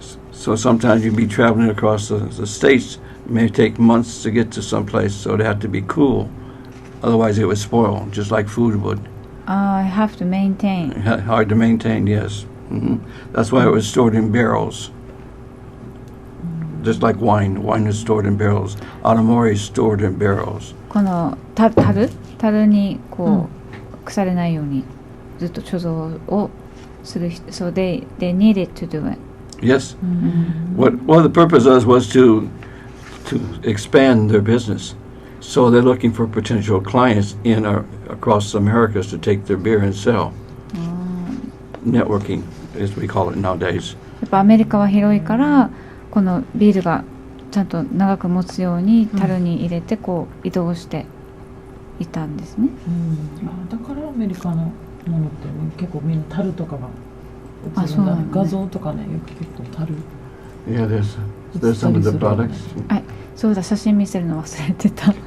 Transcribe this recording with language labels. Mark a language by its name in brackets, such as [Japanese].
[English] So sometimes you'd be traveling across the states. It may take months to get to some place, so it had to be cool. Otherwise, it would spoil, just like food would. I have to maintain. Hard to maintain, yes. That's why it was stored in barrels. Just like wine. Wine is stored in barrels. Aramori is stored in barrels. [Japanese] この樽にこう、腐れないようにずっと貯蔵をする人。 [English] So they needed to do it. Yes. What the purpose was to expand their business. So they're looking for potential clients across the Americas to take their beer and sell. Networking, as we call it nowadays. [Japanese] やっぱアメリカは広いからこのビールがちゃんと長く持つように樽に入れてこう移動していたんですね。だからアメリカのものって結構みんな樽とかがあ、そうなんだね。画像とかね、よく結構樽。 [English] Yeah, there's some of the products. [Japanese] はい、そうだ、写真見せるの忘れてた。